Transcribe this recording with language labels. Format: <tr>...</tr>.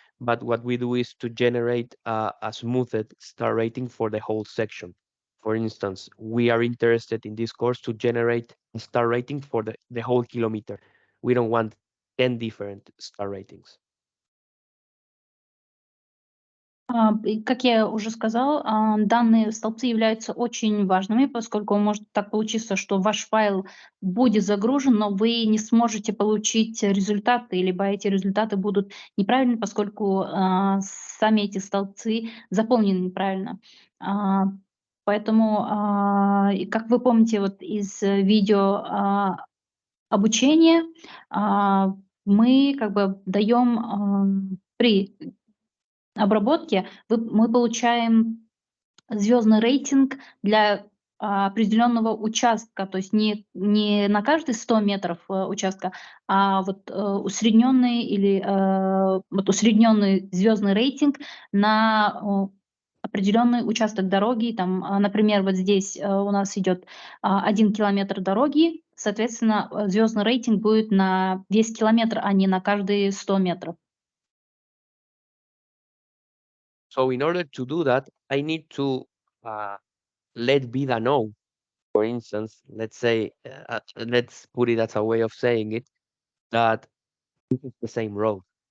<en>But what we do is to generate a smoothed star rating for the whole section. For instance, we are interested in this course to generate a star rating for the whole kilometer. We don't want 10 different star ratings.</en> <ru>И как я уже сказала, данные столбцы являются очень важными, поскольку может так получиться, что ваш файл будет загружен, но вы не сможете получить результаты, либо эти результаты будут неправильны, поскольку сами эти столбцы заполнены неправильно. Поэтому, и как вы помните вот из видео обучения, мы как бы даем при обработке мы получаем звездный рейтинг для определенного участка, то есть не на каждые 100 метров участка, а вот усредненный или вот усредненный звездный рейтинг на определенный участок дороги. Там, например, вот здесь у нас идет 1 километр дороги, соответственно, звездный рейтинг будет на весь километр, а не на каждые 100 метров.</ru> <en>So in order to do that, I need to let ViDA know. For instance, let's say, let's put it as a way of saying it, that this is the same road.</en>